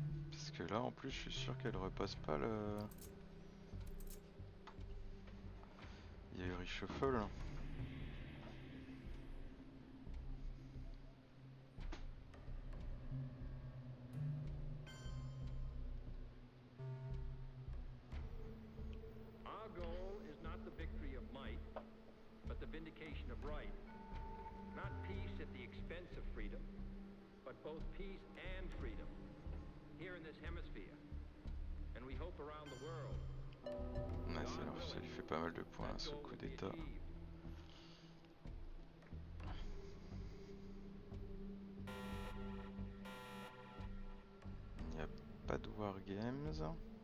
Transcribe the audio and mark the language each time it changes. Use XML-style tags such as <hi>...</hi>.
<fr>Parce que là en plus je suis sûr qu'elle repasse pas le... Il y a eu reshuffle.</fr> <en>Our goal is not the victory of might, but the vindication of right. Not peace at the expense of freedom, but both peace and freedom. Here in this hemisphere, and we hope around the world.</en> <fr>Ouais, ça lui fait pas mal de points ce coup d'état. Il n'y a pas de Wargames.</fr>